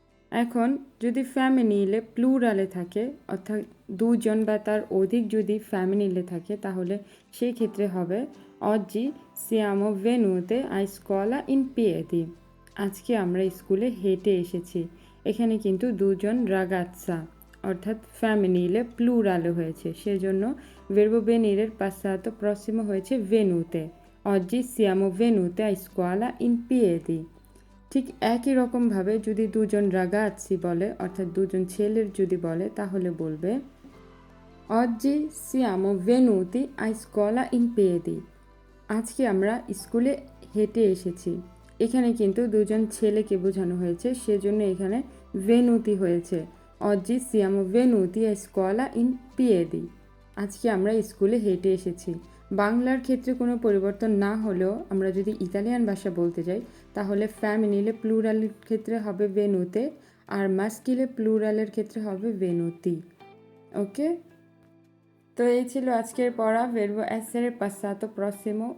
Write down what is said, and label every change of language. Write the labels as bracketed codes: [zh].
[bn] এখন যদি ফ্যামিনিলে প্লুরালে থাকে, অর্থাৎ দুজন বা তার অধিক যদি ফ্যামিনিলে থাকে, তাহলে সেই ক্ষেত্রে হবে [it] oggi siamo venute a scuola in piedi। [bn] আজকে আমরা স্কুলে হেঁটে এসেছি। এখানে কিন্তু দুজন রাগাচ্ছা, অর্থাৎ ফ্যামিনিলে প্লুরালে হয়েছে, সেজন্য ভার্বো ভেনিরের পাশ্চাত্য প্রসিমো হয়েছে ভেনুতে। [it] oggi siamo venute a scuola in piedi। [bn] ঠিক একই রকমভাবে যদি দুজন রাগাচ্ছি বলে, অর্থাৎ দুজন ছেলের যদি বলে তাহলে বলবে [it] oggi siamo venuti a scuola in piedi। [bn] আজকে আমরা স্কুলে হেঁটে এসেছি। এখানে কিন্তু দুজন ছেলেকে বোঝানো হয়েছে, সেজন্য এখানে ভেনুতি হয়েছে। [it] oggi siamo venuti a scuola in piedi। [bn] আজকে আমরা স্কুলে হেঁটে এসেছি। বাংলার ক্ষেত্রে কোনো পরিবর্তন না হলেও আমরা যদি ইতালিয়ান ভাষা বলতে যাই তাহলে ফ্যামিনিলে প্লুরালের ক্ষেত্রে হবে ভেনুতে, আর মাস্কিলে প্লুরালের ক্ষেত্রে হবে ভেনুতি। ওকে, তো এই ছিল আজকের পড়া ভার্বো এসের পাশ্চাত্য প্রসিমো।